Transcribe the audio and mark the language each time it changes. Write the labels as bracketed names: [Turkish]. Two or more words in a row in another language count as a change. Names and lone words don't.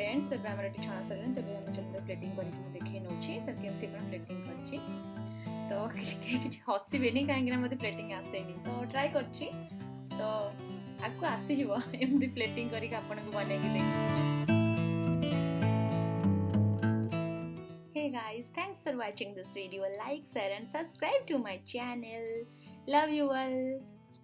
[Odia] ଏବେ ଆମର ଏଠି ଛଣା ସରିଲାଣି ତେବେ ଆମେ ଚକୁଳି ପ୍ଲେଟିଂ କରିକି ମୁଁ ଦେଖେଇ ନେଉଛି ତ କେମିତି କ'ଣ ପ୍ଲେଟିଂ କରିଛି ତ କିଛି ହସିବେନି କାହିଁକିନା ମୋତେ ପ୍ଲେଟିଂ ଆସେନି ତ ଟ୍ରାଏ କରିଛି ତ ଆଗକୁ ଆସିଯିବ ଏମିତି ପ୍ଲେଟିଂ କରିକି ଆପଣଙ୍କୁ ବନେଇକି ଦେବି। [English] Hey guys, thanks for watching this video. Like, share and subscribe to my channel. Love you all.